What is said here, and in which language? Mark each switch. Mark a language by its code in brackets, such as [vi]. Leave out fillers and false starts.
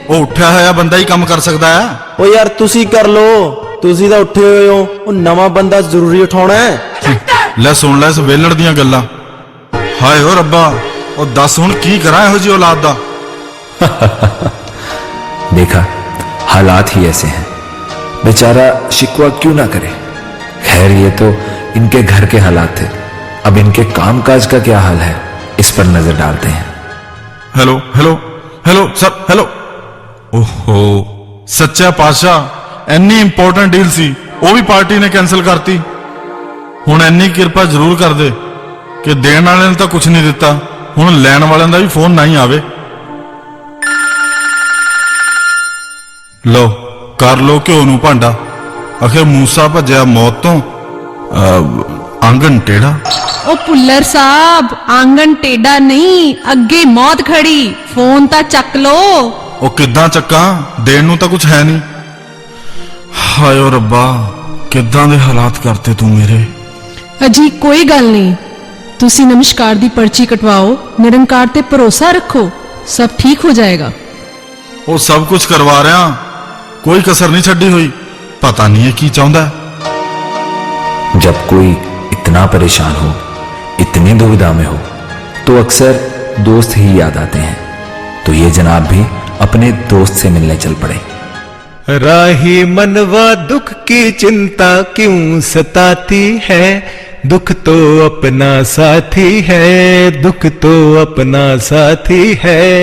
[pa] ਉਹ ਉੱਠਿਆ ਹੋਇਆ ਬੰਦਾ ਹੀ ਕੰਮ ਕਰ ਸਕਦਾ ਹੈ। ਉਹ ਯਾਰ ਤੁਸੀਂ ਕਰ ਲੋ, ਤੁਸੀਂ ਤਾਂ ਉੱਠੇ ਹੋਏ ਹੋ, ਉਹ ਨਵਾਂ ਬੰਦਾ ਜ਼ਰੂਰੀ ਉਠਾਉਣਾ ਹੈ। ਲੈ ਸੁਣ ਲੈ ਇਸ ਵੇਲੜ ਦੀਆਂ ਗੱਲਾਂ। ਹਾਏ ਓ ਰੱਬਾ, ਉਹ ਦੱਸ ਹੁਣ ਕੀ ਕਰਾਂ ਇਹੋ ਜੀ ਔਲਾਦ ਦਾ। [hi] देखा, हालात ही ऐसे हैं। बेचारा शिकवा क्यों ना करे। खैर ये तो इनके घर के हालात थे, अब इनके कामकाज का क्या हाल है, इस पर नजर डालते हैं। Hello hello hello sir, hello. [pa] ओहो सच्चा पातशाह, ਇੰਨੀ ਇੰਪੋਰਟੈਂਟ ਡੀਲ ਸੀ, ਉਹ ਵੀ ਪਾਰਟੀ ਨੇ ਕੈਨਸਲ ਕਰਤੀ। ਹੁਣ ਇੰਨੀ ਕਿਰਪਾ ਜ਼ਰੂਰ ਕਰ ਦੇ ਕਿ ਦੇਣ ਵਾਲਿਆਂ ਨੇ ਤਾਂ ਕੁਝ ਨਹੀਂ ਦਿੱਤਾ, ਹੁਣ ਲੈਣ ਵਾਲਿਆਂ ਦਾ ਵੀ ਫੋਨ ਨਾ ਹੀ ਆਵੇ। ਲੋ ਕਰ ਲੋ ਘਿਓ ਨੂੰ ਭਾਂਡਾ। ਆਖਿਰ ਮੂਸਾ ਭੱਜਿਆ ਮੌਤ ਤੋਂ, ਆਂਗਣ ਟੇੜਾ। ਉਹ ਭੁੱਲਰ ਸਾਹਿਬ, ਆਂਗਣ ਟੇਡਾ ਨਹੀਂ, ਅੱਗੇ ਮੌਤ ਖੜੀ। ਫੋਨ ਤਾਂ ਚੱਕ ਲੋ। ਉਹ ਕਿੱਦਾਂ ਚੱਕਾਂ, ਦੇਣ ਨੂੰ ਤਾਂ ਕੁਝ ਹੈ ਨਹੀਂ। ਹਾਏ ਓ ਰੱਬਾ, ਕਿੱਦਾਂ ਦੇ ਹਾਲਾਤ ਕਰਤੇ ਤੂੰ ਮੇਰੇ। ਅਜੀ ਕੋਈ ਗੱਲ ਨਹੀਂ, ਤੁਸੀਂ ਨਮਸਕਾਰ ਦੀ ਪਰਚੀ ਕਟਵਾਓ, ਨਿਰੰਕਾਰ ਤੇ ਭਰੋਸਾ ਰੱਖੋ, ਸਭ ਠੀਕ ਹੋ ਜਾਏਗਾ। ਉਹ ਸਭ ਕੁਝ ਕਰਵਾ ਰਿਹਾ, ਕੋਈ [hi] कसर नहीं छड़ी हुई। पता नहीं है की चाहता है। जब कोई इतना परेशान हो, इतनी दुविधा में हो, तो अक्सर दोस्त ही याद आते हैं। तो ये जनाब भी अपने दोस्त से मिलने चल पड़े। राही मनवा दुख की चिंता क्यों सताती है, दुख तो अपना साथी है, दुख तो अपना साथी है।